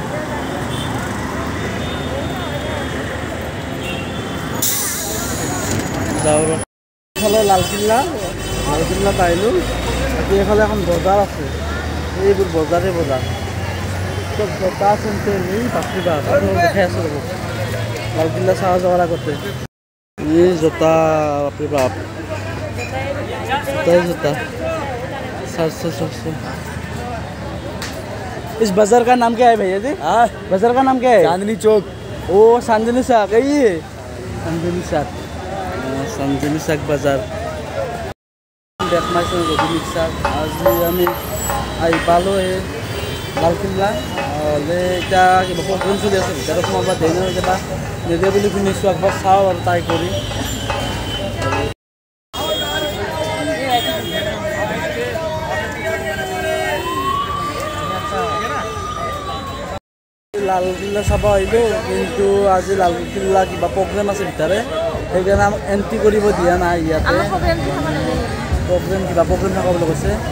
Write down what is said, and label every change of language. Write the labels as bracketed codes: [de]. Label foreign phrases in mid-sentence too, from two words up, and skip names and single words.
[as] যাওঁ এফালে লালকিল্লা পাইলোঁ বাকী এফালে এখন বজাৰ আছে এইবোৰ বজাৰে বজাৰ চব জোতা চেণ্টাৰ এই বাপৰে বাপ দেখাই আছোঁ ৰ'ব লালকিল্লা চাহ যোৱাৰ আগতে এই জোতা বাপৰে বাপ জোতা 700 [hi] इस बाजार का नाम क्या है भैया जी बाजार का नाम क्या है चांदनी चौक ओ चांदनी चौक ये चांदनी चौक बाजार आज [as] আমি আহি পালোঁ এই লালকিল্লা এতিয়া কিবা প্ৰগ্ৰেম চলি আছে ভিতৰত সোমাব দিয়ে নহয় কিবা নিদিয়ে বুলি শুনিছোঁ একবাৰ চাওঁ আৰু ট্ৰাই কৰি লালকিল্লা চাব আহিলোঁ কিন্তু আজি লালকিল্লা কিবা প্ৰগ্ৰেম আছে ভিতৰে সেইকাৰণে আমাক এণ্ট্ৰি কৰিব দিয়া নাই ইয়াতে প্ৰগ্ৰেম থকা বুলি কৈছে